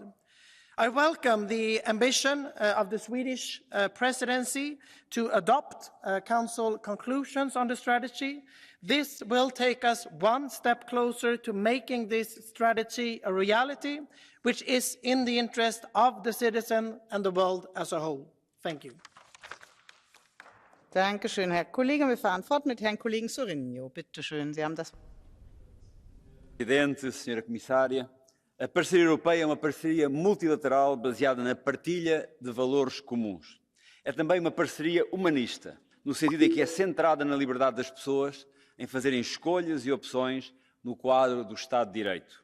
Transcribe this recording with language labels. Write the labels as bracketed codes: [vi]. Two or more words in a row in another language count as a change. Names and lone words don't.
[en] I welcome the ambition of the Swedish presidency to adopt Council conclusions on the strategy. This will take us one step closer to making this strategy a reality, which is in the interest of the citizen and the world as a whole. Thank you. [de] Dankeschön, Herr Kollege. Wir fahren fort mit Herrn Kollegen Sorinho. Bitte schön, Sie haben das Wort. [pt] Presidente, Senhora Comissária, A parceria europeia é uma parceria multilateral baseada na partilha de valores comuns. É também uma parceria humanista, no sentido em que é centrada na liberdade das pessoas em fazerem escolhas e opções no quadro do Estado de Direito.